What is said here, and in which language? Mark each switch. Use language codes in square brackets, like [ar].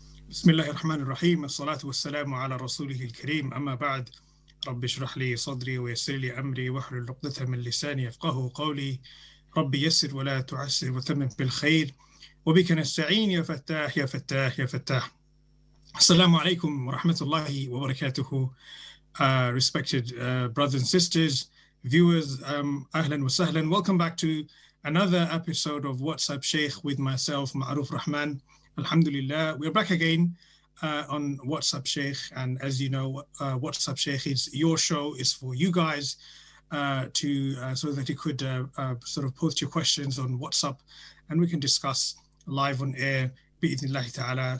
[ar] بسم الله الرحمن الرحيم الصلاة والسلام على رسوله الكريم أما بعد رب اشرح لي صدري ويسر لي أمري واحلل عقدة من لساني يفقهوا قولي رب يسر ولا تعسر وتمم بالخير وبك نستعين يا فتاح يا فتاح يا فتاح. Assalamu alaikum wa rahmatullahi wa barakatuhu. [en] Respected brothers and sisters, viewers, [ar] ahlan wa sahlan. [en] Welcome back to another episode of What's Up Sheikh with myself, Ma'aruf Rahman. Alhamdulillah, we're back again on What's Up Sheikh, and as you know, What's Up Sheikh is your show, is for you guys so that you could sort of post your questions on WhatsApp, and we can discuss live on air. [ar] Bi'idhnillahi ta'ala.